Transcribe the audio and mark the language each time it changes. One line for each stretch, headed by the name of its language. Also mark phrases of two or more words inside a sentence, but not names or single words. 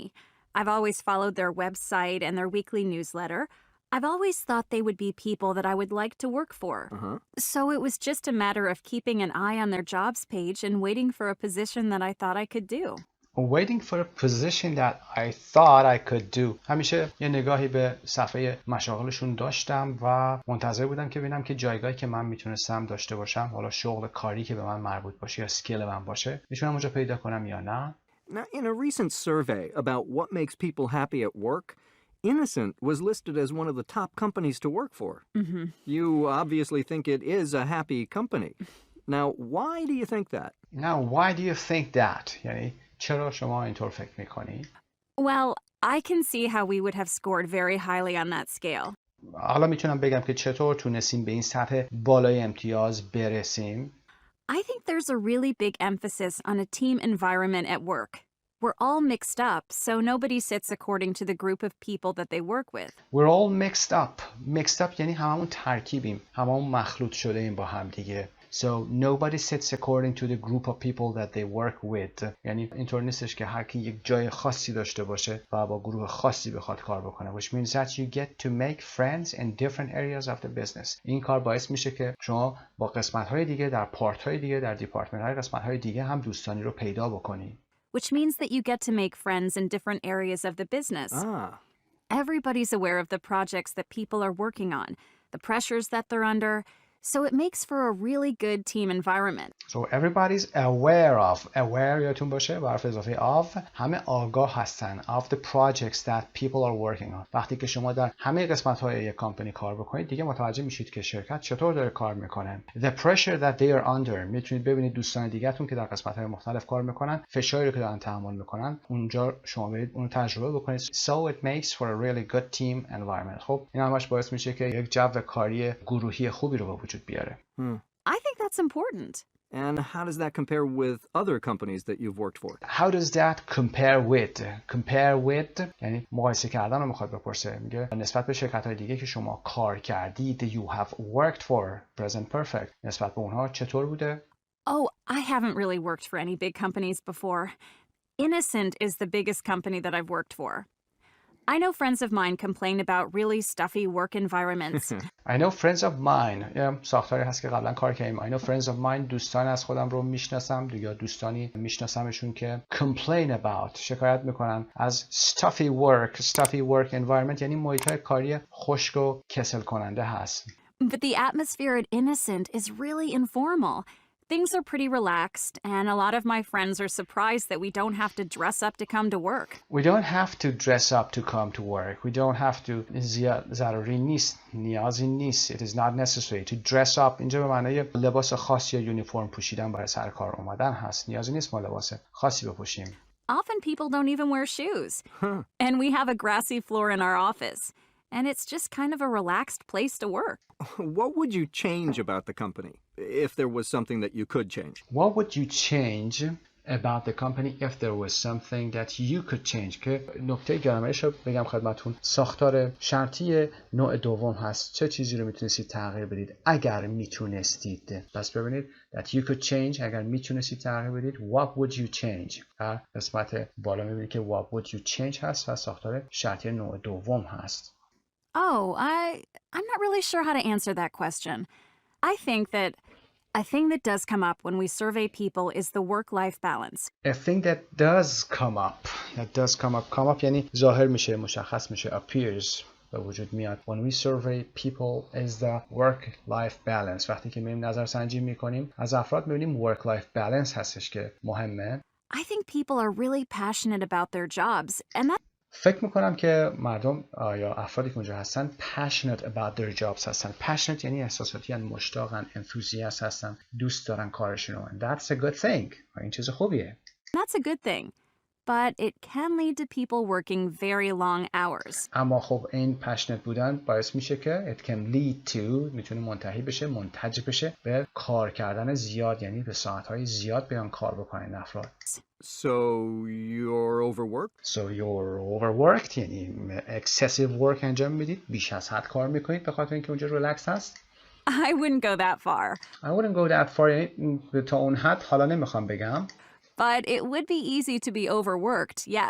English: I've always followed their website and their weekly newsletter. I've always thought they would be people that I would like to work for. So it was just a matter of keeping an eye on their jobs page and waiting for a position that I thought I could do. Waiting for a position that I thought I could do.
Persian: همیشه یه نگاهی به صفحه مشاغلشون داشتم و منتظر بودم که ببینم که جایگاهی که من میتونستم داشته باشم، حالا شغل کاری که به من مربوط باشه یا اسکیل من باشه، میتونم اونجا پیدا کنم یا نه.
English: Now, in a recent survey about what makes people happy at work, Innocent was listed as one of the top companies to work for. You obviously think it is a happy company. Now, why do you think that?
Persian: یعنی چرا شما اینطور فکر میکنی؟
English: Well, I can see how we would have scored very highly on that scale.
Persian: حالا میتونم بگم که چطور تونستیم به این سطح بالای امتیاز برسیم.
English: I think there's a really big emphasis on a team environment at work. We're all mixed up, so nobody sits according to the group of people that they work with. We're all mixed up. Mixed up
Persian: یعنی هممون ترکیبیم. هممون مخلوط شده ایم با هم دیگه.
English: So nobody sits according to the group of people that they work with.
Persian: یعنی اینطور نیستش که هر کی یک جای خاصی داشته باشه و با گروه خاصی بخواد کار بکنه.
English: Which means that you get to make friends in different areas of the business.
Persian: این کار باعث میشه که شما با قسمت‌های دیگه در پارت‌های دیگه در دیپارتمنت‌های قسمت‌های دیگه هم دوستانی رو پیدا بکنی.
English: Which means that you get to make friends in different areas of the business. Everybody's aware of the projects that people are working on, the pressures that they're under, so it makes for a really good team environment. So everybody's aware of. Aware
Persian: یادتون باشه با حرف اضافه
English: of
Persian: همه آگاه هستن
English: of the projects that people are working on.
Persian: وقتی که شما در همه قسمت‌های یک کمپانی کار بکنید دیگه متوجه میشید که شرکت چطور داره کار میکنه.
English: The pressure that they are under.
Persian: میتونید ببینید دوستان دیگه‌تون که در قسمت‌های مختلف کار میکنن فشاری رو که دارن تحمل میکنن اونجا شما برید اون رو تجربه بکنید.
English: So it makes for a really good team environment.
Persian: خب این همش باعث میشه که یک جو کاری گروهی خوبی رو به وجود بیاره.
English: I think that's important. And how does that compare with other companies that you've worked for? How does that compare with?
Persian: Compare with یعنی مقایسه کردن رو میخواد بپرسه. میگه نسبت به شرکت‌های دیگه که شما کار کردید
English: you have worked for present perfect
Persian: نسبت به اونها چطور بوده؟
English: Oh, I haven't really worked for any big companies before. Innocent is the biggest company that I've worked for. I know friends of mine complain about really stuffy work environments. I know friends of mine.
Persian: یه ساختاری هست که قبلا کار کردیم.
English: I know friends of mine
Persian: دوستان از خودم رو میشناسم یا دوستانی میشناسمشون که
English: complain about
Persian: شکایت میکنن از
English: stuffy work environment
Persian: یعنی محیط‌های کاری خشک و کسل کننده هست.
English: But the atmosphere at Innocent is really informal. Things are pretty relaxed, and a lot of my friends are surprised that we don't have to dress up to come to work. We don't have to dress up to come to work. We don't have to
Persian: ضروری نیست. نیازی نیست.
English: It is not necessary to dress up.
Persian: اینجا به معنای لباس خاص یا یونیفرم پوشیدن برای سر کار اومدن هست. نیازی نیست ما لباس خاصی بپوشیم.
English: Often people don't even wear shoes. And we have a grassy floor in our office. And it's just kind of a relaxed place to work. What would you change about the company if there was something that you could change? What would you change about the company if there was something that you could change؟
Persian: که نکته گرامرش رو بگم خدمتون ساختار شرطی نوع دوم هست. چه چیزی رو میتونستید تغییر بدید اگر میتونستید؟ پس ببینید
English: that you could change
Persian: اگر میتونستید تغییر بدید
English: what would you change؟
Persian: قسمت بالا میبینید که what would you change هست و ساختار شرطی نوع دوم هست.
English: Oh, I'm not really sure how to answer that question. I think that a thing that does come up when we survey people is the work-life balance. A thing that does come up
Persian: یعنی ظاهر میشه مشخص میشه appears به وجود میاد.
English: When we survey people is the work-life balance.
Persian: وقتی که میریم نظرسنجی میکنیم از افراد میبینیم
English: work-life balance
Persian: هستش که مهمه.
English: I think people are really passionate about their jobs and that
Persian: فکر میکنم که مردم یا افرادی که اونجا هستن
English: passionate about their jobs
Persian: هستن. passionate یعنی احساساتی هستن، مشتاقن، enthusiast هستن، دوست دارن کارشون رو.
English: And that's a good thing.
Persian: این چیز خوبیه.
English: That's a good thing. But it can lead to people working very long hours.
Persian: اما خب این passionate بودن باعث میشه که
English: it can lead to
Persian: میتونه منتهی بشه، منتج بشه به کار کردن زیاد یعنی به ساعتهای زیاد بیان کار بکنن افراد.
English: So you're
Persian: overworked یعنی
English: excessive work
Persian: انجام میدید، بیش از حد کار میکنید به خاطر اینکه اونجا ریلکس هست.
English: I wouldn't go that far. I wouldn't go that far
Persian: یعنی تا اون حد حالا نمیخوام بگم.
English: But it would be easy to be overworked, yes.